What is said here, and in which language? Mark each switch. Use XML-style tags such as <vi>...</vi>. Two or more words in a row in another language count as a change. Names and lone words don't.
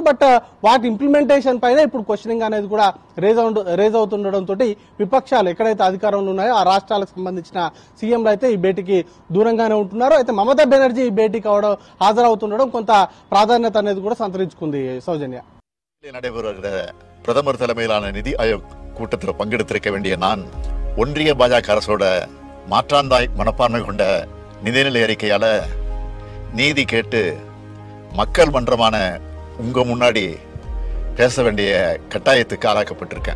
<te>బట్ వాటి ఇంప్లిమెంటేషన్ పైన ఇప్పుడు క్వశ్చనింగ్ అనేది కూడా రేజ్ అవుతుండడంతో విపక్షాలు ఎక్కడైతే అధికారంలో ఉన్నాయో ఆ రాష్ట్రాలకు సంబంధించిన సీఎంలు అయితే ఈ భేటీకి దూరంగానే ఉంటున్నారు. అయితే మమతా బెనర్జీ ఈ భేటీకి హాజరవుతుండడం కొంత ప్రాధాన్యత అనేది కూడా సంతరించుకుంది. సౌజన్య,</te> <ta>நடைபெறுகிற பிரதமர் தலைமையிலான நிதி ஆயோக் கூட்டத்தில் பங்கெடுத்திருக்க வேண்டிய நான் ஒன்றிய பாஜக அரசோட மாற்றாந்தாய் மனப்பான்மை கொண்ட நிதிநிலை அறிக்கையால நீதி கேட்டு மக்கள் மன்றமான உங்க முன்னாடி பேச வேண்டிய கட்டாயத்துக்கு ஆளாக்கப்பட்டிருக்கேன்.</ta>